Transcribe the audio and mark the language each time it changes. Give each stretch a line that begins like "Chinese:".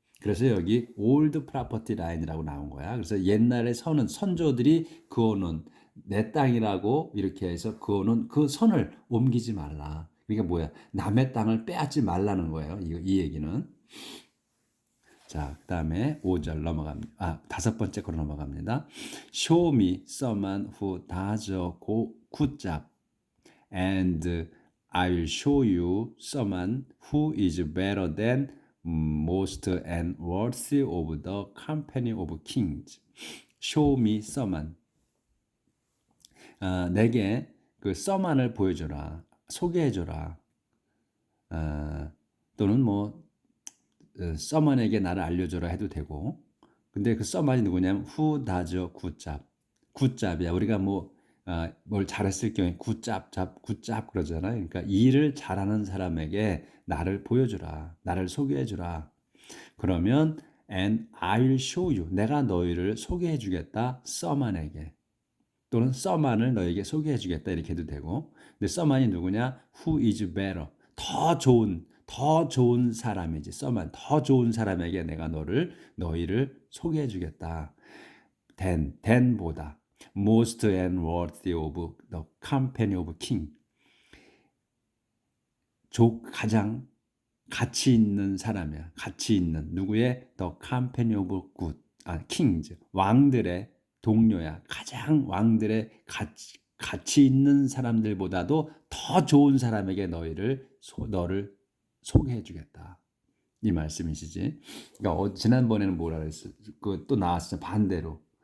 Korean: 그래서 여기 올드 프로퍼티 라인이라고 나온 거야. 그래서 옛날에 선조들이 그어놓은 내 땅이라고 이렇게 해서 그어놓은 그 선을 옮기지 말라. 그러니까 뭐야? 남의 땅을 빼앗지 말라는 거예요. 이 얘기는. 자, 그다음에 5절 넘어갑니다. 다섯 번째 거로 넘어갑니다.
English: Show me someone who does a good job, and I will show you someone who is better than most and worthy of the company of kings. Show me someone.
Korean: 내게 그 someone을 보여줘라, 소개해줘라. 또는 뭐 someone에게 나를 알려줘라 해도 되고. 근데 그
English: someone이
Korean: 누구냐면
English: who does a good job. good job이야.
Korean: 우리가 뭘 잘했을 경우에
English: good job
Korean: 그러잖아요. 그러니까 일을 잘하는 사람에게 나를 보여주라. 나를 소개해주라. 그러면
English: and I will show you.
Korean: 내가 너희를 소개해주겠다.
English: someone에게.
Korean: 또는 someone을 너에게 소개해주겠다. 이렇게 해도 되고. 근데 someone이 누구냐?
English: Who is better.
Korean: 더 좋은 사람이지.
English: someone.
Korean: 더 좋은 사람에게 내가 너희를 소개해주겠다.
English: than보다. most and worthy of the company of king.
Korean: 가장 가치 있는 사람이야. 가치 있는 누구의
English: the company of good.
Korean: kings. 왕들의 동료야. 가장 왕들의 가치 있는 사람들보다도 더 좋은 사람에게 너를 소개해 주겠다. 이 말씀이시지. 그러니까 지난번에는 뭐라 그랬어? 또 나왔어. 반대로.